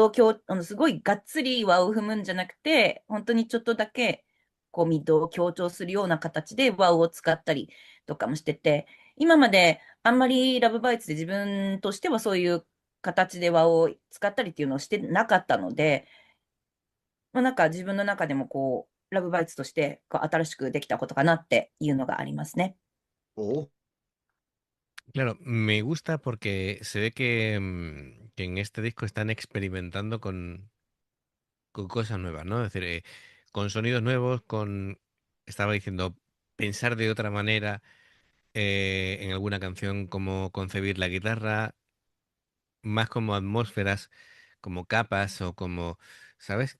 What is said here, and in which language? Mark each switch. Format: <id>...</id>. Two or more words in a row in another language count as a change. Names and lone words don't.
<ja>をすごいがっつりワウを踏むんじゃなくて、本当にちょっとだけ、ミッドを強調するような形でワウを使ったりとかもしてて、今まであんまりラブバイツで自分としてはそういう形でワウを使ったりっていうのをしてなかったので、まあ、なんか自分の中でもラブバイツとして新しくできたことかなっていうのがありますね。お、</ja> <es>claro, me gusta porque se ve que, que en este disco están experimentando con cosas nuevas, ¿no? Es decir, con sonidos nuevos, estaba diciendo, pensar de otra manera en alguna canción, cómo concebir la guitarra, más como atmósferas, como capas o como, ¿sabes?</es>